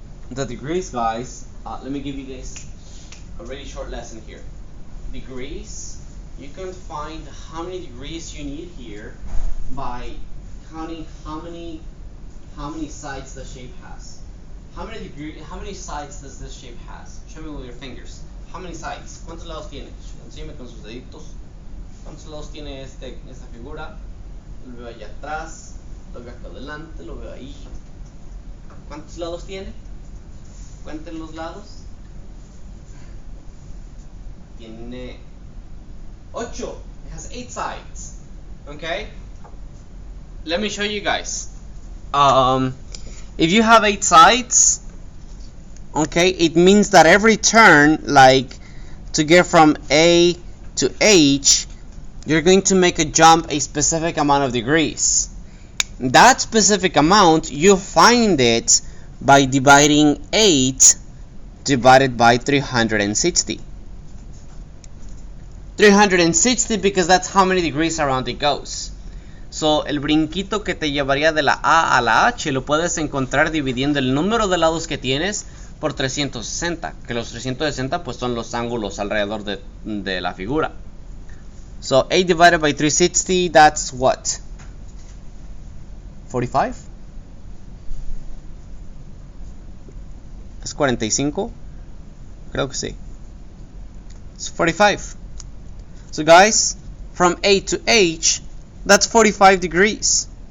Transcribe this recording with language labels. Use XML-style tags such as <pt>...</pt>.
<en>The degrees, guys, let me give you guys a really short lesson here. Degrees, you can find how many degrees you need here by counting how many sides the shape has. How many sides does this shape has? Show me with your fingers. How many sides?</en> <es>¿Cuántos lados tiene? Enséñame con sus deditos. ¿Cuántos lados tiene esta figura? Lo veo allá atrás, lo veo acá adelante, lo veo ahí. ¿Cuántos lados tiene? Cuenten los lados. Tiene 8.</es> <en>It has 8 sides. Okay? Let me show you guys. If you have 8 sides, okay, it means that every turn, like to get from A to H, you're going to make a jump a specific amount of degrees. That specific amount, you find it by dividing 8 divided by 360. 360 because that's how many degrees around it goes.</en> <es>So, el brinquito que te llevaría de la A a la H lo puedes encontrar dividiendo el número de lados que tienes por 360, que los 360 pues son los ángulos alrededor de la figura.</es> <en>So 8 divided by 360, that's what? 45?</en> <es>¿Es 45? Creo que sí.</es> <en>It's 45. So guys, from A to H, that's 45 degrees.</en>